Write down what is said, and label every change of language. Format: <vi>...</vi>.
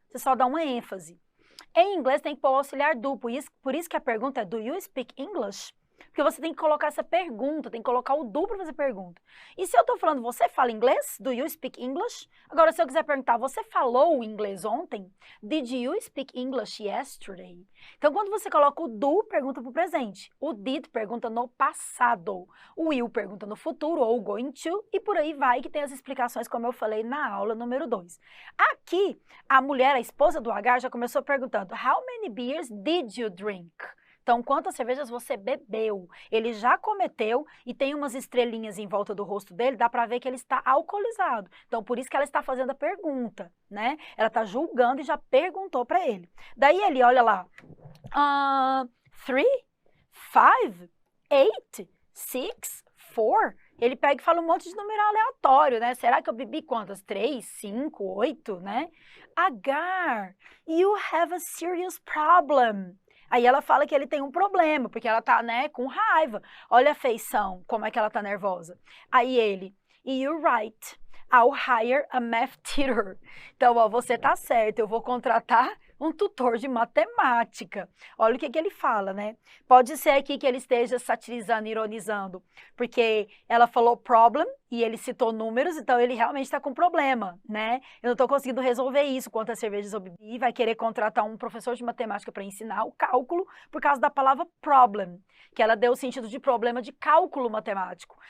<pt>Você só dá uma ênfase. Em inglês tem que pôr o auxiliar duplo, por isso que a pergunta é</pt> <en>do you speak English?</en> <pt>Porque você tem que colocar essa pergunta, tem que colocar o do para fazer pergunta. E se eu estou falando, você fala inglês?</pt> <en>Do you speak English?</en> <pt>Agora, se eu quiser perguntar, você falou inglês ontem?</pt> <en>Did you speak English yesterday?</en> <pt>Então, quando você coloca o do, pergunta para o presente. O did pergunta no passado. O will pergunta no futuro, ou going to, e por aí vai, que tem as explicações, como eu falei na aula número 2. Aqui, a mulher, a esposa do Agar, já começou perguntando,</pt> <en>how many beers did you drink?</en> <pt>Então, quantas cervejas você bebeu? Ele já cometeu e tem umas estrelinhas em volta do rosto dele, dá para ver que ele está alcoolizado. Então, por isso que ela está fazendo a pergunta, né? Ela está julgando e já perguntou para ele. Daí ele olha lá, 3, 5, 8, 6, 4. Ele pega e fala um monte de número aleatório, né? Será que eu bebi quantas? 3, 5, 8, né?</pt> <en>Agar, you have a serious problem.</en> <pt>Aí ela fala que ele tem um problema, porque ela tá, né, com raiva. Olha a feição, como é que ela tá nervosa. Aí ele,</pt> <en>you're right, I'll hire a math tutor.</en> <pt>Então, ó, você tá certo, eu vou contratar um tutor de matemática. Olha o que ele fala, né? Pode ser aqui que ele esteja satirizando, ironizando, porque ela falou problem e ele citou números, então ele realmente está com problema, né? Eu não estou conseguindo resolver isso, quantas cervejas eu bebi, vai querer contratar um professor de matemática para ensinar o cálculo por causa da palavra problem, que ela deu o sentido de problema de cálculo matemático.</pt>